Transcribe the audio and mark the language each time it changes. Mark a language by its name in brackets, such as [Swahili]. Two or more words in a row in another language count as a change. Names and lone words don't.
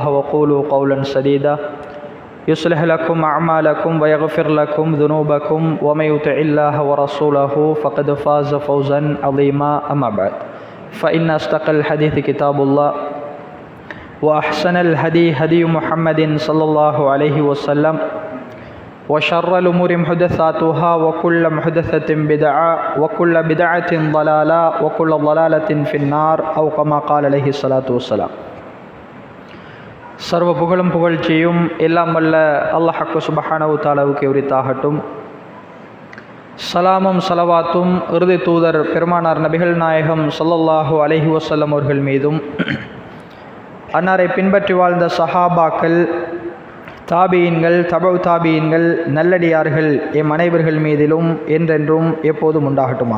[Arabic] وقولوا قولا سديدا يصلح لكم أعمالكم ويغفر لكم ذنوبكم ومن يطع الله ورسوله فقد فاز فوزا عظيما أما بعد فإن أصدق الحديث كتاب الله وأحسن الهدي هدي محمد صلى الله عليه وسلم وشر الأمور محدثاتها وكل محدثة بدعة وكل بدعة ضلالة وكل ضلالة في النار أو كما قال عليه الصلاة والسلام. [Tamil] சர்வ புகழும் புகழ்ச்சியும் எல்லாம் வல்ல [Arabic] الله سبحانه وتعالى [Tamil] உரித்தாகட்டும். சலாமும் சலவாத்தும் இறுதி தூதர் பெருமானார் நபிகள் நாயகம் [Arabic] صلى الله عليه وسلم [Tamil] அவர்கள் மீதும், அன்னாரை பின்பற்றி வாழ்ந்த சஹாபாக்கள், தாபீன்கள், தபவு தாபீன்கள், நல்லடியார்கள் எம் அனைவர்கள் மீதிலும் என்றென்றும் எப்போதும் உண்டாகட்டுமாக.